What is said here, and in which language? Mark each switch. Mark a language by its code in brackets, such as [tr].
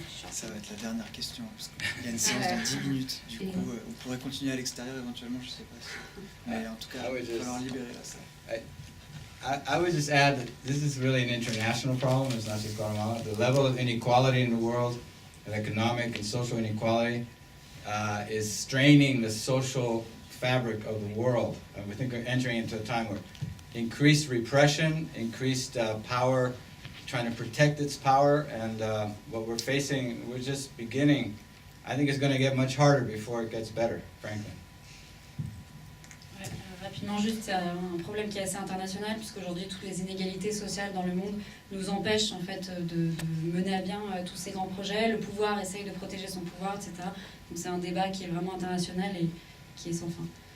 [fr] Ça va être la dernière question, parce qu'il y a une séance dans 10 minutes. Du coup, on pourrait continuer à l'extérieur éventuellement, je ne sais pas si... Mais en tout cas, il va falloir libérer la salle. [en] I would just add that this is really an international problem. It's not just Guatemala. The level of inequality in the world, of economic and social inequality, is straining the social fabric of the world. And we think we're entering into a time where increased repression, increased power, trying to protect its power, and what we're facing, we're just beginning. I think it's going to get much harder before it gets better, frankly. [fr] Rapidement, juste, c'est un problème qui est assez international, puisqu'aujourd'hui, toutes les inégalités sociales dans le monde nous empêchent en fait, de mener à bien tous ces grands projets. Le pouvoir essaye de protéger son pouvoir, etc. Donc c'est un débat qui est vraiment international et qui est sans fin.